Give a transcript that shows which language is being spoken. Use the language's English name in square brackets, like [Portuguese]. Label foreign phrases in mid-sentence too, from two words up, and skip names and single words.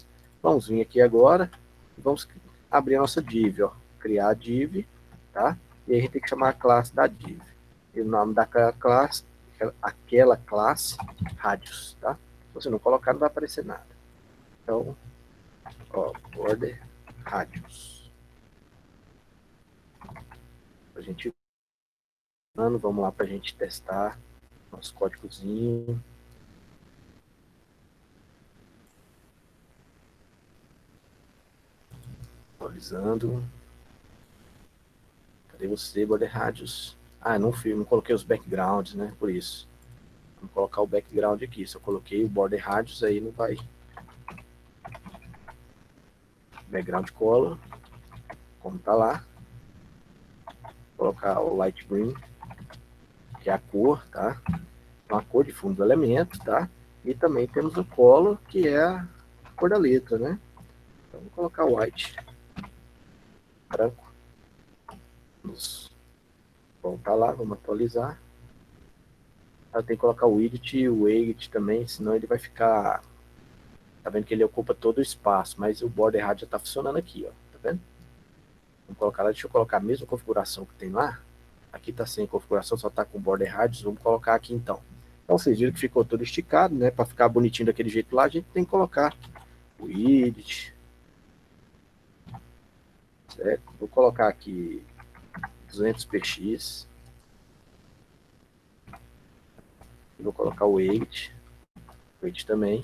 [Portuguese] Vamos vir aqui agora e vamos abrir a nossa div, ó. Criar a div, tá? E aí a gente tem que chamar a classe da div. E o nome daquela classe, radius, tá? Se você não colocar, não vai aparecer nada. Então, ó, [English] border radius. [Portuguese] A gente, vamos lá para a gente testar nosso códigozinho. Atualizando. Cadê você, [English] border radius? [Portuguese] Não coloquei os backgrounds, né? Por isso. Vamos colocar o background aqui. Se eu coloquei o [English] border radius, [Portuguese] aí não vai. [English] Background color, [Portuguese] como tá lá. Vou colocar o [English] light green, [Portuguese] que é a cor, tá? Então, a cor de fundo do elemento, tá? E também temos o color, que é a cor da letra, né? Então, vou colocar white, branco. Vamos voltar lá, vamos atualizar. Eu tenho que colocar o widget e o weight também, senão ele vai ficar Tá vendo que ele ocupa todo o espaço, mas o [English] border radius [Portuguese] já está funcionando aqui, ó. Tá vendo? Vamos colocar lá, deixa eu colocar a mesma configuração que tem lá. Aqui está sem configuração, só está com [English] border radius. [Portuguese] Vamos colocar aqui então. Então vocês viram que ficou todo esticado, né? Para ficar bonitinho daquele jeito lá, a gente tem que colocar o width. Certo? Vou colocar aqui 200 px. Vou colocar o weight também.